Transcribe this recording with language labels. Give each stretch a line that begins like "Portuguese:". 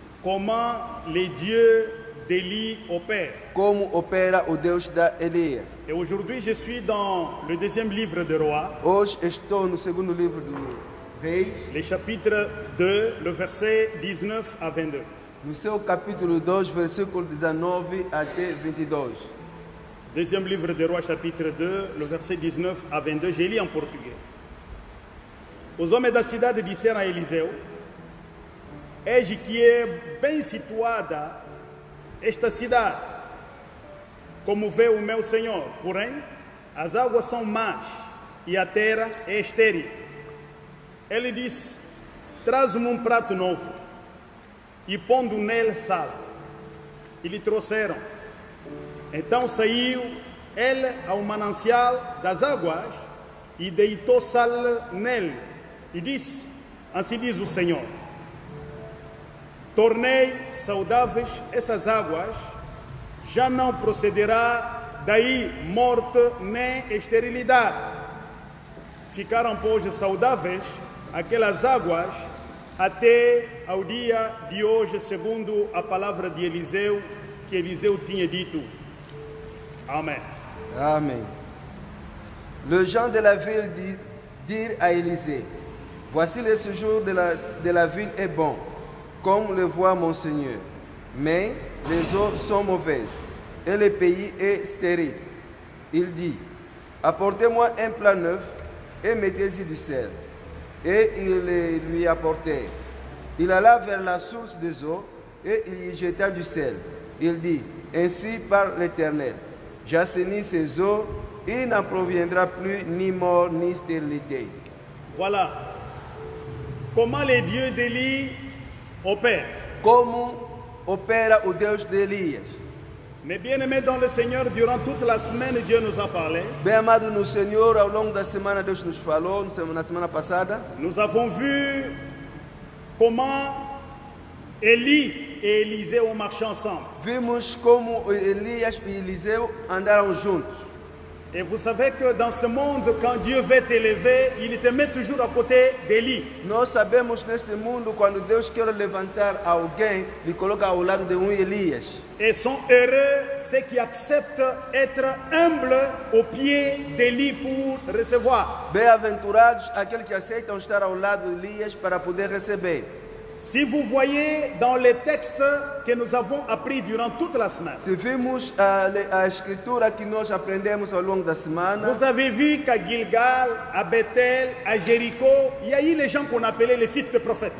French: Comment les dieux d'Élie opèrent.
Portuguese: Como opera o Deus de Elias.
French: Et aujourd'hui, je suis dans le deuxième livre de Rois,
Portuguese: Hoje estou no segundo livro do Reis,
French: le chapitre 2, le verset 19 à 22.
Portuguese: no seu capítulo 2, versículo 19 até 22.
French: Deuxième livre de Rois, chapitre 2, le verset 19 à 22. J'ai lu en portugais.
Portuguese: Os homens da cidade disseram a Eliseu: Eis que é bem situada esta cidade, como vê o meu senhor, porém as águas são más e a terra é estéril. Ele disse: Traz-me um prato novo e pondo nele sal. E lhe trouxeram. Então saiu ele ao manancial das águas e deitou sal nele. E disse: Assim diz o Senhor: Tornei saudáveis essas águas, já não procederá daí morte nem esterilidade. Ficaram, pois, saudáveis aquelas águas até ao dia de hoje, segundo a palavra de Eliseu, que Eliseu tinha dito. Amém.
French: Amen. Le gens de la ville dirent à Élisée: Voici le séjour de la ville est bon, comme le voit mon Seigneur. Mais les eaux sont mauvaises et le pays est stérile. Il dit: Apportez-moi un plat neuf et mettez-y du sel. Et ils le lui apportèrent. Il alla vers la source des eaux et il y jeta du sel. Il dit: Ainsi parle l'Éternel: J'assainis ces eaux, il n'en proviendra plus ni mort ni stérilité. Voilà comment les dieux d'Élie opèrent.
Portuguese: Como opera o Deus de Elias.
French: Mais bien aimés dans le Seigneur, durant toute la semaine, Dieu nous a parlé.
Portuguese: Bem amado no Senhor, ao longo da semana Deus nos falou, na semana passada.
French: Nous avons vu comment Élie et Élisée ont marché ensemble.
Portuguese: Vimos como Elias e Eliseu andaram juntos.
French: Et vous savez que dans ce monde, quand Dieu veut t'élever, il te met toujours à côté d'Élie.
Portuguese: Nós sabemos neste mundo, quando Deus quer levantar alguém, lhe coloca ao lado de Elias.
French: Et sont heureux ceux qui acceptent être humbles au pied d'Élie pour recevoir.
Portuguese: Bem-aventurados aqueles que aceitam estar ao lado de Elias para poder receber.
French: Si vous voyez dans les textes que nous avons appris durant toute la semaine,
Portuguese: Se vimos a escritura que nós aprendemos ao longo da semana,
French: vous avez vu qu'à Gilgal, à Bethel, à Jéricho, il y a eu les gens qu'on appelait les fils de prophètes.